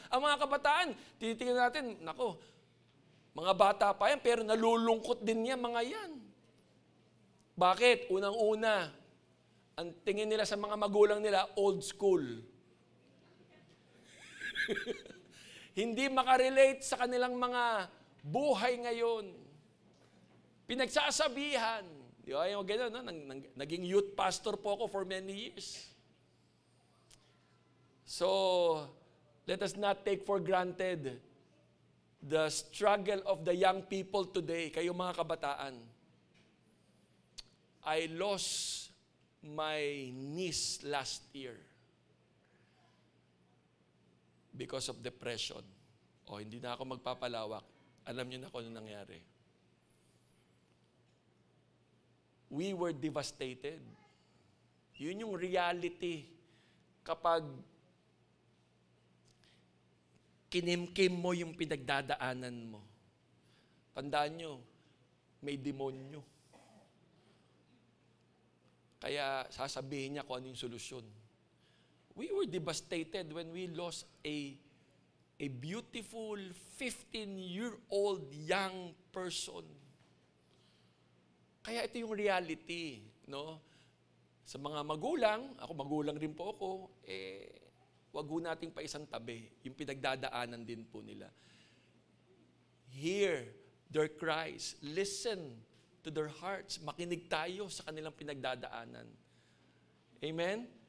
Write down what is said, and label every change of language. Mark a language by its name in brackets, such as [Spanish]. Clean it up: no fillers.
[Filipino] Ang mga kabataan, titingnan natin, nako, mga bata pa yan, pero nalulungkot din yan, mga yan. Bakit? Unang-una, ang tingin nila sa mga magulang nila, old school. Hindi makarelate sa kanilang mga buhay ngayon. Pinagsasabihan. Di ba? Yung gano'n, no? Naging youth pastor po ako [English] for many years. So, let us not take for granted the struggle of the young people today, [Filipino] kayo mga kabataan. [English] I lost my niece last year because of depression. [Filipino] O, hindi na ako magpapalawak. Alam niyo na kung ano nangyari. [English] We were devastated. [Filipino] Yun yung reality. Kapag kinimkim mo yung pinagdadaanan mo, tandaan nyo, may demonyo. Kaya sasabihin niya kung ano yung solusyon. [English] We were devastated when we lost a beautiful 15-year-old young person. [Filipino] Kaya ito yung reality, no? Sa mga magulang, ako magulang rin po ako, wag ho nating pa isang tabi, yung pinagdadaanan din po nila. [English] Hear their cries, listen to their hearts, [Filipino] makinig tayo sa kanilang pinagdadaanan. [English] Amen?